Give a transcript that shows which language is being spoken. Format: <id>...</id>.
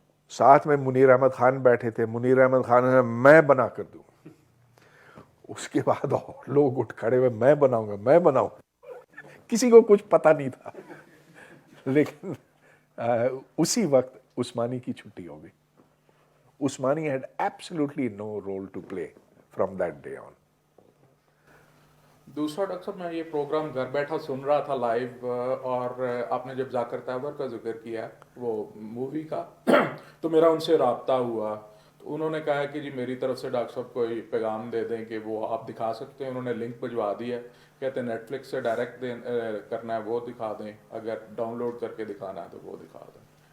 <ur>ساتھ میں منیر احمد خان بیٹھے تھے. منیر احمد خان نے میں بنا کر دوں. اس کے بعد اور لوگ اٹھ کھڑے ہوئے میں بناؤں گا میں بناؤں. کسی کو کچھ پتہ نہیں تھا، لیکن اسی وقت عثمانی کی چھٹی ہو گئی.</ur> <en>Usmani had absolutely no role to play from that day on.</en> <ur>دوسرا ڈاکٹر صاحب میں یہ پروگرام گھر بیٹھا سن رہا تھا لائیو، اور آپ نے جب ذاکر تیور کا ذکر کیا وہ مووی کا تو میرا ان سے رابطہ ہوا. تو انہوں نے کہا کہ جی میری طرف سے ڈاکٹر صاحب کوئی پیغام دے دیں کہ وہ آپ دکھا سکتے ہیں. انہوں نے لنک بھجوا دی ہے، کہتے ہیں نیٹ فلکس سے ڈائریکٹ کرنا ہے وہ دکھا دیں، اگر ڈاؤن لوڈ کر کے دکھانا ہے تو وہ دکھا دیں.</ur>